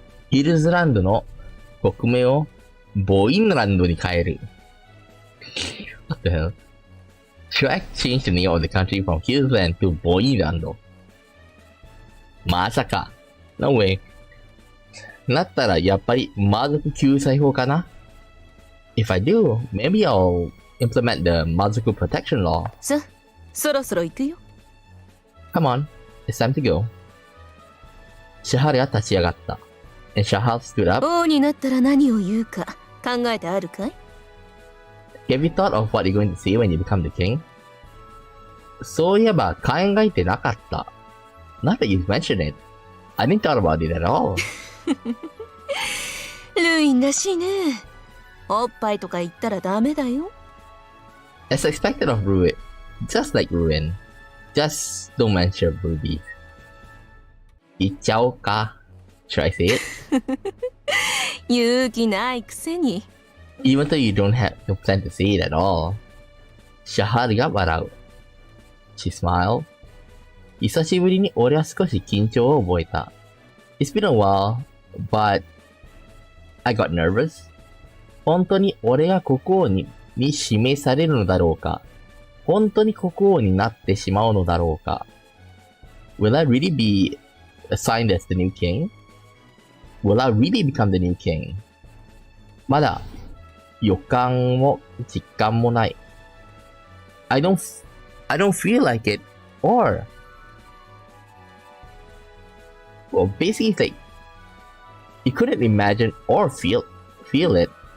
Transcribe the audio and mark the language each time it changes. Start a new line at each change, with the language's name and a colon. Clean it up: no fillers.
Japanese: ヒルズランドの国名をボインランドに変える。
English: What the hell? Should I change the name of the country from Hillsland to Boyland?
Japanese: まさか。
English: No way.
Japanese: なったらやっぱり魔族救済法かな？
English: If I do, maybe I'll implement the magical protection law.
Japanese: そろそろ行くよ。
English: Come on, it's time to go.
Japanese: シャハルが立ち上がった。
English: And Shahal stood up.
Japanese: 王になったら何を言うか考えてあるかい？
English: Have you thought of what you're going to say when you become the king?
Japanese: そういえば考えてなかった。
English: Not that you've mentioned it. I didn't thought about it at all.
Japanese: ルインらしいね。おっぱいとか言ったらダメだよ。
English: As expected of Ruin. Just like Ruin. Just don't mention boobies.
Japanese: 言っちゃおうか。
English: Should I say it?
Japanese: 勇気ないくせに。
English: Even though you don't have no plan to say it at all. Shahar
Japanese: が笑う。
English: She smiled.
Japanese: 久しぶりに俺は少し緊張を覚えた。
English: It's been a while, but I got nervous.
Japanese: 本当に俺が国王に指名されるのだろうか？本当に国王になってしまうのだろうか？
English: Will I really be assigned as the new king? Will I really become the new king?
Japanese: まだ予感も実感もない。
English: I don't feel like it, or well, basically it's like you couldn't imagine or feel it.